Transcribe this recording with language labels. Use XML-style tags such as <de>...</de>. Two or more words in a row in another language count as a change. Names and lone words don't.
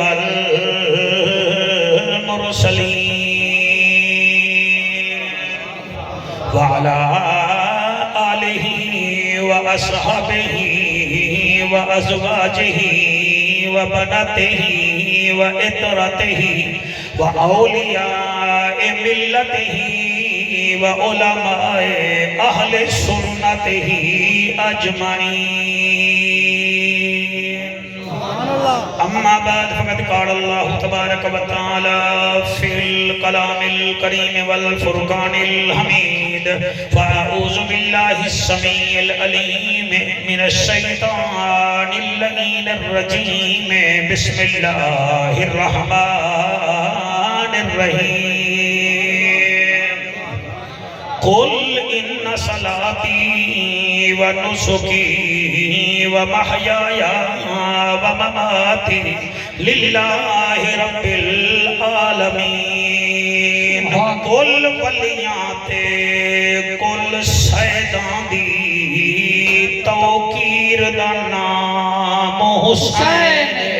<ar>والمرسلین، وعلى آلہ وأصحابہ وأزواجہ وبناتہ وعطرتہ وأولیاء ملتہ وعلماء اہل سنتہ اجمعین۔ اما بعد فقد قال اللہ تبارک و تعالی فی الکلام الکریم والفرقان الحمید، فاعوذ باللہ السمیع العلیم من الشیطان اللعین الرجیم، بسم اللہ الرحمن الرحیم۔ قل ان صلاتی ونسکی ومحیایا ومماتی للہ رب العالمین۔</ar> <pa>کل ولیاں تے کل سیدان دی توقیر دا نام حسین،</pa>